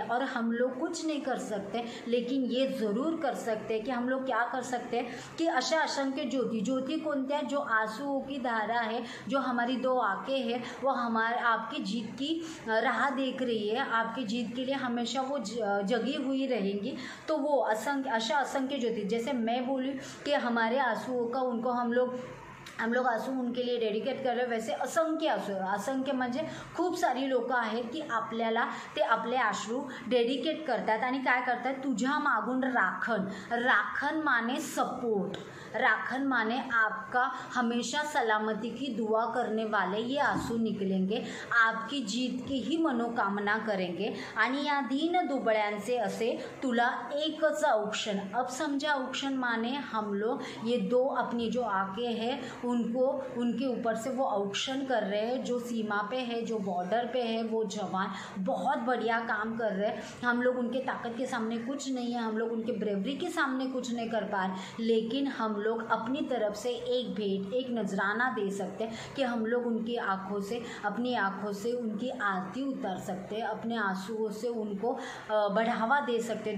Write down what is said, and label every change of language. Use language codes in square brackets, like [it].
[hi] और हम लोग कुछ नहीं कर सकते, लेकिन ये ज़रूर कर सकते हैं कि हम लोग क्या कर सकते हैं कि [mr] अशा असंख्य ज्योति कोणत्या, [hi] जो आंसुओं की धारा है, जो हमारी 2 आंखें हैं, वो हमारे आपकी जीत की राह देख रही है, आपकी जीत के लिए हमेशा वो जगी हुई रहेंगी। तो वो [mr] अशा असंख्य ज्योति, [hi] जैसे मैं बोली कि हमारे आंसुओं का उनको हम लोग हम लोग आंसू उनके लिए डेडिकेट कर रहे. वैसे असंख्य आंसू, [mr] असंख्य म्हणजे खूप सारी लोक आहेत की आपल्याला ते आपले अश्रू डेडिकेट करतात आणि काय करतात, तुझ्या मागून राखण. [hi] राखण माने सपोर्ट, राखण माने आपका हमेशा सलामती की दुआ करने वाले ये आंसू निकलेंगे, आपकी जीत की ही मनोकामना करेंगे. [mr] आणि या दीन दुबळ्यांचे असे तुला एकच औक्षण. [hi] अब समझा औक्षण माने हम लोग ये दो अपनी जो आके है उनको, उनके ऊपर से वो औक्षण कर रहे हैं. जो सीमा पे है, जो बॉर्डर पे है, वो जवान बहुत बढ़िया काम कर रहे हैं. हम लोग उनके ताकत के सामने कुछ नहीं है, हम लोग उनके ब्रेवरी के सामने कुछ नहीं कर पा रहे, लेकिन हम लोग अपनी तरफ से एक भेंट, एक नजराना दे सकते हैं कि हम लोग उनकी आँखों से, अपनी आँखों से उनकी आरती उतार सकते हैं, अपने आंसुओं से उनको बढ़ावा दे सकते हैं.